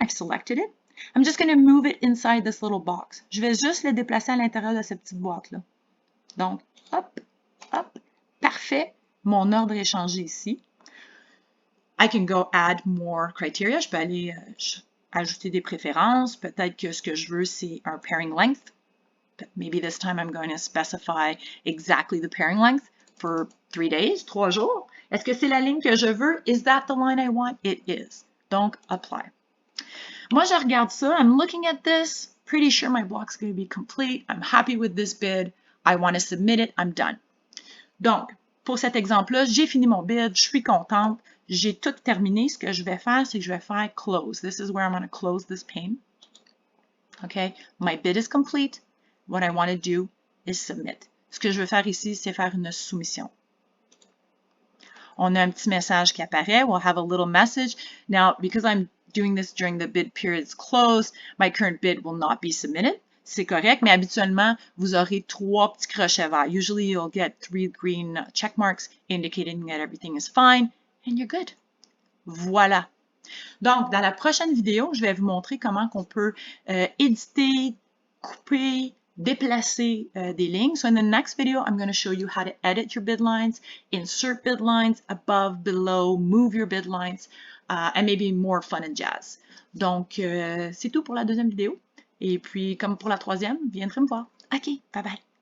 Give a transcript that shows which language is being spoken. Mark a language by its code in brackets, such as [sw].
[en] I've selected it. I'm just going to move it inside this little box. [fr] Je vais juste le déplacer à l'intérieur de cette petite boîte-là. Donc, hop, hop, parfait. Mon ordre est changé ici. [en] I can go add more criteria. [fr] Je peux aller ajouter des préférences. Peut-être que ce que je veux, c'est un pairing length. [en] Maybe this time I'm going to specify exactly the pairing length for 3 days, 3 jours. [fr] Est-ce que c'est la ligne que je veux? [en] Is that the line I want? It is. [fr] Donc, apply. Moi, je regarde ça. [en] I'm looking at this. Pretty sure my block's going to be complete. I'm happy with this bid. I want to submit it. I'm done. [fr] Donc, pour cet exemple-là, j'ai fini mon bid. Je suis contente. J'ai tout terminé. Ce que je vais faire, c'est que je vais faire close. [en] This is where I'm going to close this pane. Okay? My bid is complete. What I want to do is submit. [fr] Ce que je veux faire ici, c'est faire une soumission. On a un petit message qui apparaît. [en] We'll have a little message. Now, because I'm doing this during the bid period's close, my current bid will not be submitted. [fr] C'est correct, mais habituellement, vous aurez 3 petits crochets verts. [en] Usually, you'll get 3 green check marks indicating that everything is fine, and you're good. [fr] Voilà. Donc, dans la prochaine vidéo, je vais vous montrer comment on peut éditer, couper, déplacer des lignes. [en] So in the next video, I'm going to show you how to edit your bid lines, insert bid lines above, below, move your bid lines, and maybe more fun and jazz. [fr] Donc, c'est tout pour la deuxième vidéo. Et puis, comme pour la troisième, viendrez me voir. OK, bye bye.